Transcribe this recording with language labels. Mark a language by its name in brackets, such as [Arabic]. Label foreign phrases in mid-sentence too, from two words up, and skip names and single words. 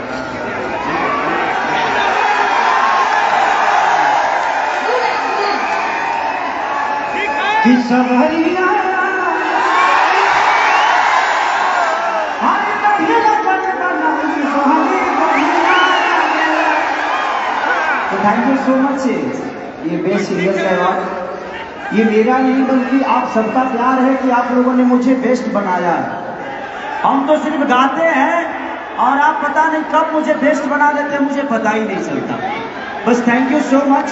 [Hindi] कि सबरिया तो [English] thank you so much. [Hindi] ये [English] best singer [Hindi] का अवार्ड ये मेरा नहीं बल्कि आप सबका प्यार है कि आप लोगों ने मुझे बेस्ट बनाया है। हम तो सिर्फ गाते हैं और आप पता नहीं कब मुझे बेस्ट बना देते हैं, मुझे पता ही नहीं चलता। [English] बस thank you so much.